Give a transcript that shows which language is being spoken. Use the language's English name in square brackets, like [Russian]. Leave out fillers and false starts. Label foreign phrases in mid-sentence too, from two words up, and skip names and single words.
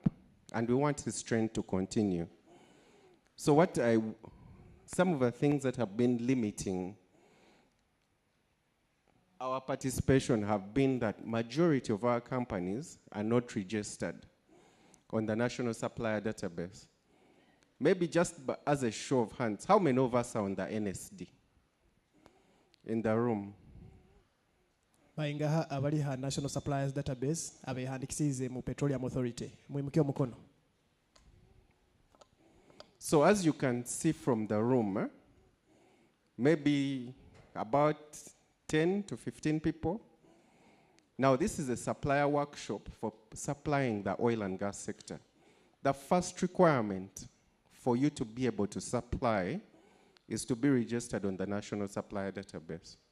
[English] And we want this trend to continue. So some of the things that have been limiting our participation have been that majority of our companies are not registered on the National Supplier Database. Maybe just as a show of hands, how many of us are on the NSD in the room? [Nyoro] Baingaha abali ha National Suppliers Database abehandikisize mu Petroleum Authority. Mwimuke omukono. [English] So as you can see from the room, maybe about 10 to 15 people. Now this is a supplier workshop for supplying the oil and gas sector. The first requirement for you to be able to supply is to be registered on the National Supplier Database.